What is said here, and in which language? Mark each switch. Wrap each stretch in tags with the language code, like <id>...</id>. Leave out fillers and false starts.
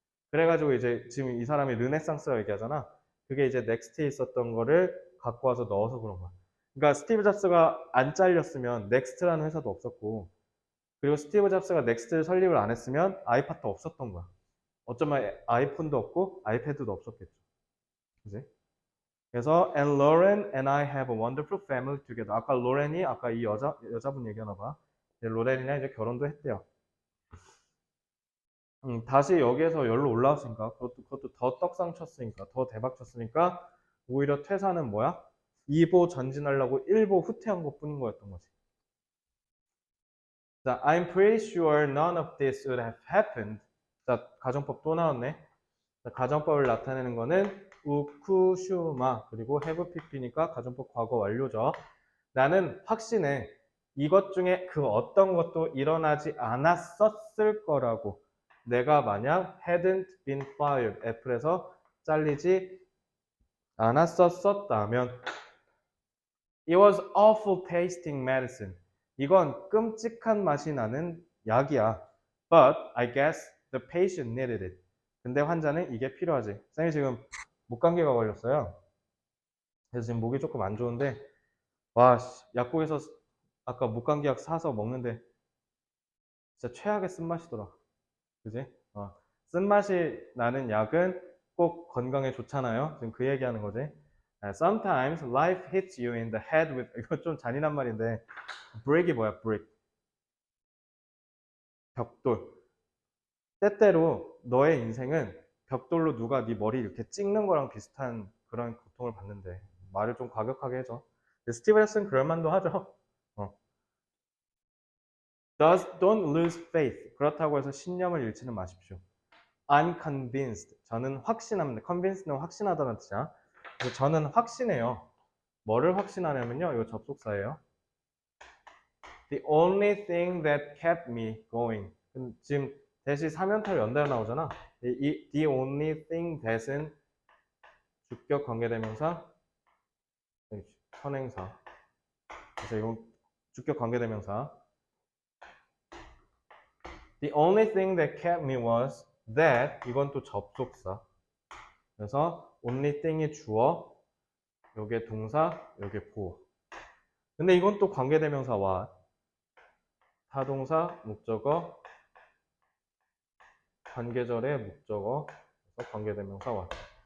<ko>그래가지고 이제 지금 이 사람이 르네상스라고 얘기하잖아. 그게 이제 넥스트에 있었던 거를 갖고 와서 넣어서 그런 거야. 그러니까 스티브 잡스가 안 잘렸으면 넥스트라는 회사도 없었고, 그리고 스티브 잡스가 넥스트를 설립을 안 했으면 아이팟도 없었던 거야. 어쩌면 아이폰도 없고 아이패드도 없었겠죠. 그지?</ko> <en>그래서 and Lauren and I have a wonderful family together.</en> <ko>아까 로렌이 아까 이 여자분 얘기하나 봐. 로렌이랑 이제 결혼도 했대요. 다시 여기에서 열로 올라왔으니까 그것도 더 떡상 쳤으니까 더 대박 쳤으니까 오히려 퇴사는 뭐야? 2보 전진하려고 1보 후퇴한 것 뿐인 거였던 거지.</ko> <en>자, I'm pretty sure none of this would have happened.</en> <ko>자, 가정법 또 나왔네. 자, 가정법을 나타내는 거는 우쿠슈마 그리고 have pp니까 가정법 과거 완료죠. 나는 확신해. 이것 중에 그 어떤 것도 일어나지 않았었을 거라고. 내가 만약</ko> <en>hadn't been fired,</en> <ko>애플에서 잘리지 않았었다면</ko> <en>it was awful tasting medicine.</en> <ko>이건 끔찍한 맛이 나는 약이야.</ko> <en>But I guess the patient needed it.</en> <ko>근데 환자는 이게 필요하지. 쌤이 지금 목감기가 걸렸어요. 그래서 지금 목이 조금 안 좋은데 와, 약국에서 아까 목감기약 사서 먹는데 진짜 최악의 쓴맛이더라. 그지? 쓴맛이 나는 약은 꼭 건강에 좋잖아요. 지금 그 얘기하는 거지.</ko> <en>Sometimes life hits you in the head with</en> <ko>이거 좀 잔인한 말인데</ko> <en>brick이 뭐야? brick.</en> <ko>벽돌. 때때로 너의 인생은 벽돌로 누가 네 머리 이렇게 찍는 거랑 비슷한 그런 고통을 받는데 말을 좀 과격하게 해줘. 스티브 잭슨 그럴 만도 하죠.</ko> <en>Don't lose faith.</en> <ko>그렇다고 해서 신념을 잃지는 마십시오.</ko> <en>Unconvinced.</en> <ko>저는 확신합니다. Convinced는 확신하다는 뜻이야. 그래서 저는 확신해요. 뭐를 확신하냐면요. 이거 접속사예요.</ko> <en>The only thing that kept me going.</en> <ko>지금 대시 3연타로 연달아 나오잖아.</ko> <en>The only thing that</en> <ko>은 주격 관계대명사, 선행사. 그래서 이건 주격 관계대명사.</ko> <en>The only thing that kept me was that.</en> <ko>이건 또 접속사. 그래서 only thing이 주어, 요게 동사, 요게 보어. 근데 이건 또 관계대명사 what. 타동사, 목적어, 관계절의 목적어, 그래서 관계대명사 what.</ko>